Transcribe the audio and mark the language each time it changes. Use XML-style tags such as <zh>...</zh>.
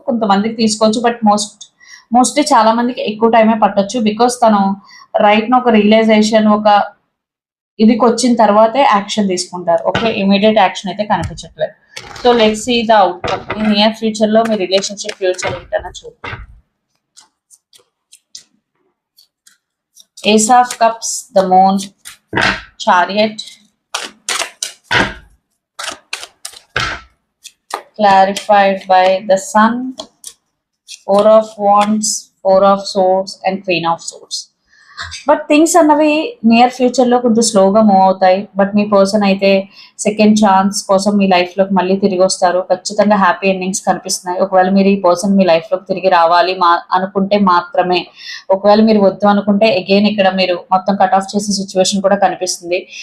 <te>కొంతమందికి తీసుకోవచ్చు, but mostly చాలా మందికి ఎక్కువ టైమే పట్టొచ్చు. బికాస్ తను రైట్ ఒక రియలైజేషన్, ఒక ఇదికి వచ్చిన తర్వాతే యాక్షన్ తీసుకుంటారు. ఓకే, ఇమీడియట్ యాక్షన్ అయితే కనిపించట్లేదు.</te> <en>So let's see the outcome.</en> <te>ఈ నియర్ ఫ్యూచర్ లో మీ రిలేషన్షిప్ ఫ్యూచర్ ఏంటన్నా చూద్దాం.</te> <en>Ace of Cups, the Moon, Chariot, clarified by the Sun, Four of Wands, Four of Swords and Queen of Swords.</en> <te>But things అన్నవి near future లో కొంచెం స్లోగా move అవుతాయి. But మీ person అయితే second chance కోసం మీ life లోకి మళ్ళీ తిరిగి వస్తారు. ఖచ్చితంగా హ్యాపీ ఎండింగ్స్ కనిపిస్తున్నాయి. ఒకవేళ మీరు ఈ పర్సన్ మీ లైఫ్ లోకి తిరిగి రావాలి అనుకుంటే మాత్రమే. ఒకవేళ మీరు వద్దు అనుకుంటే అగైన్ ఇక్కడ మీరు మొత్తం కట్ ఆఫ్ చేసే సిచ్యువేషన్ కూడా కనిపిస్తుంది.</te>